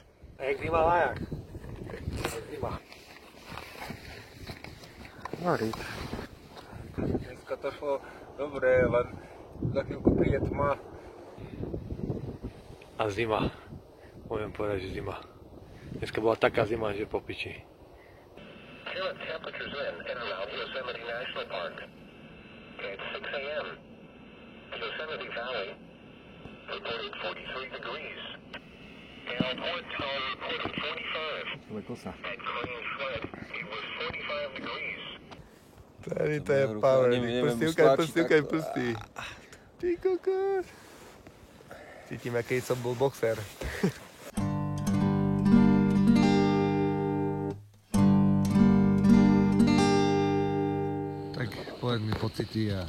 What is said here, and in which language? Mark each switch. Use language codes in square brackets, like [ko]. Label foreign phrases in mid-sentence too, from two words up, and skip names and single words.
[sk] A jak v Himalajách. Zima. Marík. Dneska to šlo dobre, len za chvíľku príde tma. A zima. Môžem povedať, že zima. Dneska bola taká zima, že po piči. [en] Temperatures in and around Yosemite National Park. At 6 a.m. Yosemite Valley reported 43 degrees. And Woodtown reported 45. At Crane Sled, it was 45 degrees. [sk] To je power. Pustí, pustí. Ty kokos. Cítim, aký som bol boxer. Tak povedz mi pocity a...